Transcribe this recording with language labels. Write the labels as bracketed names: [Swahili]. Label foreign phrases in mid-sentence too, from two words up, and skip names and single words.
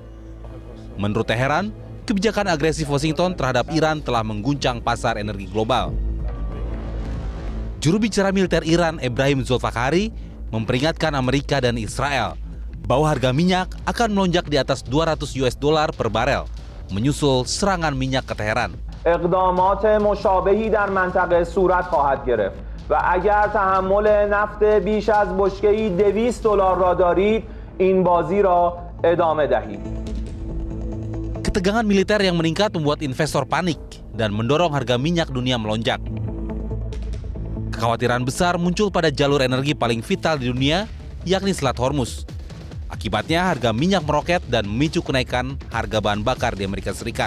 [Indonesian] Menurut Teheran, kebijakan agresif Washington terhadap Iran telah mengguncang pasar energi global. Juru bicara militer Iran, Ebrahim Zolfakhari, memperingatkan Amerika dan Israel bahwa harga minyak akan melonjak di atas 200 US dollar per barel, menyusul serangan minyak ke Teheran. [Persian] اقدامات مشابهی در منطقه صورت خواهد گرفت و اگر تحمل نفت بیش از بشکه‌ای 200 دلار را دارید این بازی را ادامه دهید. [Indonesian] Ketegangan militer yang meningkat membuat investor panik dan mendorong harga minyak dunia melonjak. Kekhawatiran besar muncul pada jalur energi paling vital di dunia, yakni Selat Hormuz. Akibatnya harga minyak meroket dan memicu kenaikan harga bahan bakar di Amerika Serikat.